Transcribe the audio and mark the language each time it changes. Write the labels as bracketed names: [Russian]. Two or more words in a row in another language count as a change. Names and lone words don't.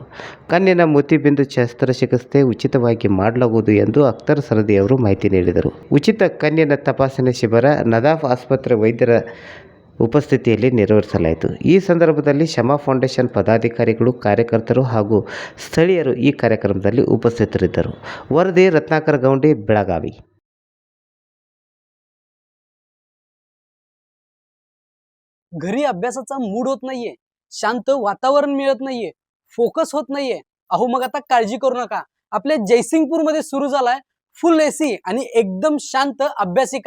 [Kannada] ಕಣ್ಣಿನ ಮೋತಿಬಿಂದು ಶಸ್ತ್ರಚಿಕಿತ್ಸೆ ಉಚಿತವಾಗಿ ಮಾಡಲಾಗುವುದು ಎಂದು ಅಖ್ತರ್ ಸನದಿ ಅವರು ಮಾಹಿತಿ ನೀಡಿದರು. ಉಚಿತ ಕಣ್ಣಿನ ತಪಾಸಣೆ ಶಿಬಿರ ನದಾಫ್ ಆಸ್ಪತ್ರೆ ವೈದ್ಯರ ಉಪಸ್ಥಿತಿಯಲ್ಲಿ ನೆರವೇರಿಸಲಾಯಿತು. ಈ ಸಂದರ್ಭದಲ್ಲಿ ಶಮಾ ಫೌಂಡೇಶನ್ ಪದಾಧಿಕಾರಿಗಳು, ಕಾರ್ಯಕರ್ತರು ಹಾಗೂ ಸ್ಥಳೀಯರು ಈ ಕಾರ್ಯಕ್ರಮದಲ್ಲಿ ಉಪಸ್ಥಿತರಿದ್ದರು. ವರದಿ ರತ್ನಾಕರ ಗೌಂಡಿ, ಬೆಳಗಾವಿ. [Marathi] घरी अभ्यासाचा मूड होत नाहीये, शांत वातावरण मिळत नाहीये, फोकस होत नाहीये. अहो मग आता काळजी करू नका. आपल्या जयसिंगपूर मध्ये सुरू झालाय फुल एसी आणि एकदम शांत अभ्यासिका.